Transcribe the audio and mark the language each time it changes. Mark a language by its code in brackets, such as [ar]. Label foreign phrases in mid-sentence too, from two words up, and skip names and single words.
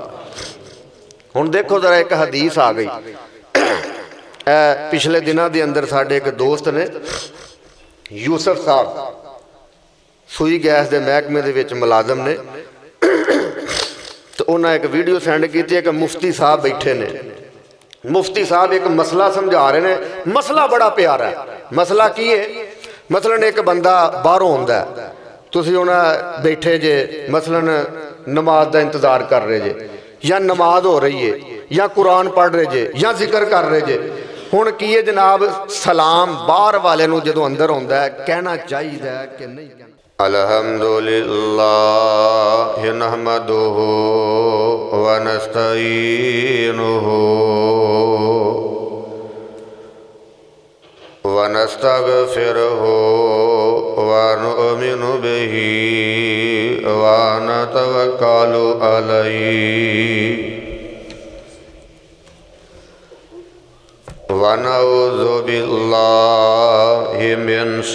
[pa] ہن دیکھو ذرا ایک حدیث آ گئی، پچھلے دنوں دے اندر ساڈے ایک دوست نے یوسف صاحب سوئی گیس دے محکمے دے وچ ملازم نے، تو انہاں ایک ویڈیو سینڈ کیتی ہے کہ مفتی صاحب بیٹھے نے، [ur] مفتی صاحب ایک مسئلہ سمجھا رہے ہیں، [pa] مسئلہ بڑا پیارا ہے۔ مسئلہ کی ہے؟ مثلا ایک بندہ باہروں ہوندا ہے، تسی انہاں بیٹھے جے مثلا نماز دا انتظار کر رہے جے، یا نماز ہو رہی ہے، یا قرآن پڑھ رہے جے، یا ذکر کر رہے جے، ہن کیے جناب سلام باہر والے نو جدو اندر ہوندا ہے کہنا چاہیے کہ نہیں کہنا؟ [ar] الحمدللہ نحمدہ ونستعینہ ونستغفرہ ونؤمن بہ ونتوکل علیہ ونعوذ باللہ من